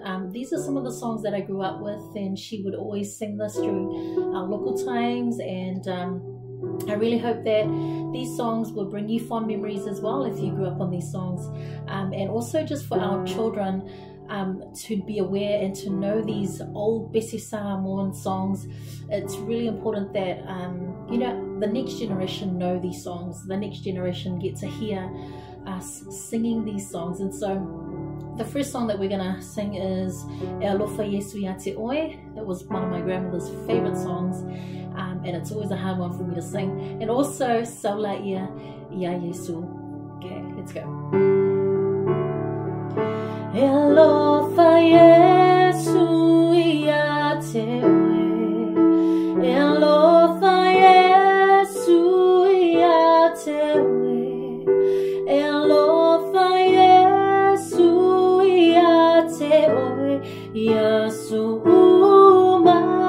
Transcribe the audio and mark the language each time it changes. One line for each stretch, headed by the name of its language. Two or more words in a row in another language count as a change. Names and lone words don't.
English: These are some of the songs that I grew up with, and she would always sing this during local times, and I really hope that these songs will bring you fond memories as well if you grew up on these songs, and also just for our children to be aware and to know these old Besi Samoan songs. It's really important that you know, the next generation know these songs. The next generation get to hear us singing these songs. And so the first song that we're gonna sing is Alofa Iesu ya te oe. It was one of my grandmother's favorite songs, and it's always a hard one for me to sing. And also Sau laia ya Iesu. Okay, let's go.
Samoan: Alofa Iesu ya te oe, Alofa Iesu ya te oe, Alofa Iesu ya te oe, Iesu uma